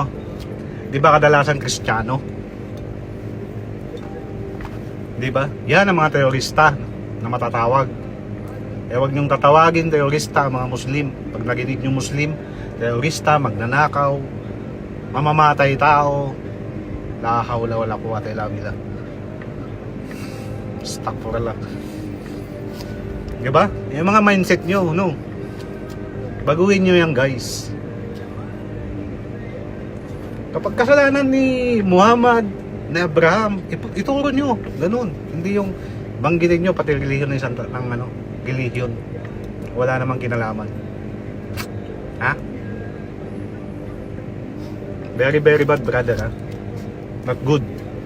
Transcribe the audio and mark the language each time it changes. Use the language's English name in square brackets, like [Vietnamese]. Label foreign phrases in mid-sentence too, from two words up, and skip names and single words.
[Filipino] Di ba kadalasan Kristiyano? Di ba? Yan ang mga terorista na matatawag. Eh wag niyong tatawagin terorista ang mga Muslim. Pag naginig yung Muslim, terorista, magnanakaw, mamamatay tao, [Arabic] لا حول ولا قوة إلا بالله. Astaghfirullah. [Filipino] Diba? Yung mga mindset nyo, no? Baguhin nyo yan, guys. Kapag kasalanan ni Muhammad, ni Abraham, ituro nyo. Ganun. Hindi yung banggitin nyo pati relihiyon ng isang relihiyon. Wala namang kinalaman. Ha? [English] Very, very bad, brother, ha? Not good.